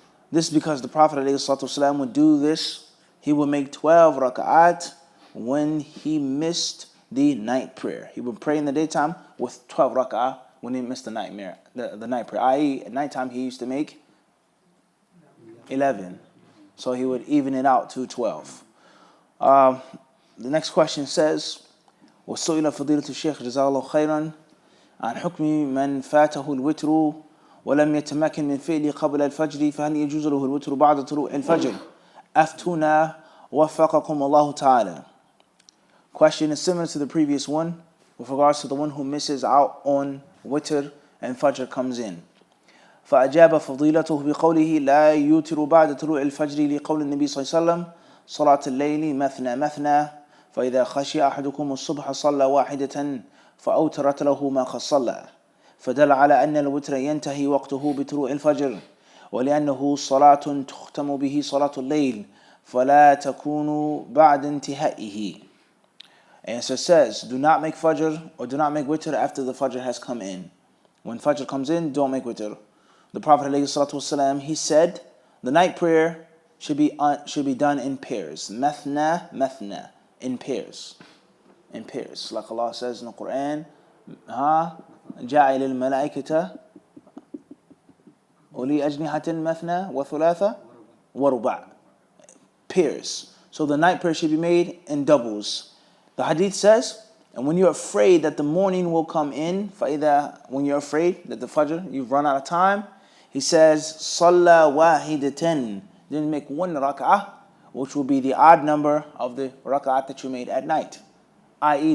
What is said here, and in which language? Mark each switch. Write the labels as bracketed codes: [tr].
[en] This is because the Prophet ﷺ would do this. He would make 12 rak'at when he missed the night prayer. He would pray in the daytime with 12 rak'ah when he missed the night prayer. I.e. at nighttime he used to make 11. So he would even it out to 12. The next question says, [ar] وَسُئِلَ فَضِيلَةُ الشيخ جزاه الله خيرا عن حكم من فاته الوتر ولم يتمكن من فعله قبل الفجر فهل يجوز له الوتر بعد طلوع الفجر أفتونا وفقكم الله تعالى. [en] Question is similar to the previous one with regards to the one who misses out on witr and fajr comes in. [ar] فأجاب فضيلته بقوله لا يوتر بعد طلوع الفجر لقول النبي صلى الله عليه وسلم صلاة الليل مثنى مثنى فإذا خشي أحدكم الصبح صلى واحدة فأوترت له ما قد صلى فدل على أن الوتر ينتهي وقته بطلوع الفجر ولأنه صلاة تختم به صلاة الليل فلا تكون بعد انتهائه. [en] And so it says, do not make fajr or do not make witr after the fajr has come in. When fajr comes in, don't make witr. The Prophet ﷺ, he said, the night prayer should be done in pairs. Mathna, mathna, in pairs. Like Allah says in the Quran, [ar] جَعِلَ الْمَلَائِكَةَ أُولِي أَجْنِحَةٍ مَثْنَى وَثُلَاثَ وَرُبَعَ. [en] Pairs. So the night prayer should be made in doubles. The hadith says, and when you're afraid that the morning will come in, when you're afraid that the fajr, you've run out of time, he says, [ar] صَلَّى وَاحِدَةً. [en] Then make 1 rak'ah, which will be the odd number of the rak'ah that you made at night. I.e.